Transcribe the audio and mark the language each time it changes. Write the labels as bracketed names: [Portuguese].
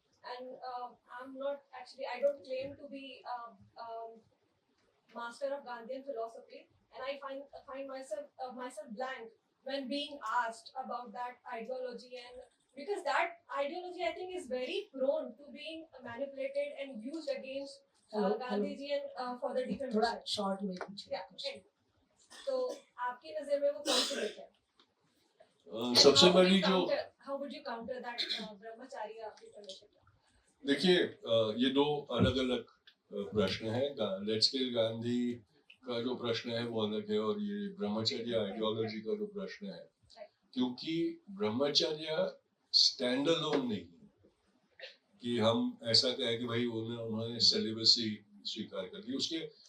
[English] and I am not actually, I don't claim to be master of Gandhian philosophy, and I find myself blank when being asked about that ideology, and because that ideology I think is very prone to being manipulated and used against Gandhiji and for the [Hindi] थोड़ा [English] defamation. [Hindi] Short में पूछिए. [English] Yeah. [Hindi] तो आपकी नजर में वो कौन सी myth है? सबसे बड़ी जो [English] how would you counter that brahmacharya defamation? [Hindi] देखिए, ये दो अलग अलग प्रश्न है. लेट्स किल गांधी का जो प्रश्न है वो अलग है, और ये ब्रह्मचर्य आइडियोलॉजी का जो प्रश्न है, क्योंकि ब्रह्मचर्य स्टैंड अलोन नहीं है कि हम ऐसा कहें कि भाई उन्होंने सेलिबसी स्वीकार कर ली.